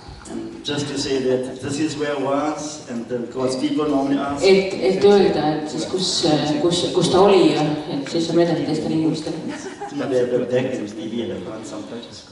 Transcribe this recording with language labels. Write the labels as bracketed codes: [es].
[en] And just to say that this is where I was, and because people normally ask. [et] Et öelda, et siis kus ta oli ja et siis on edasi teistele inimestele. [en] But the back and maybe at the front some pictures.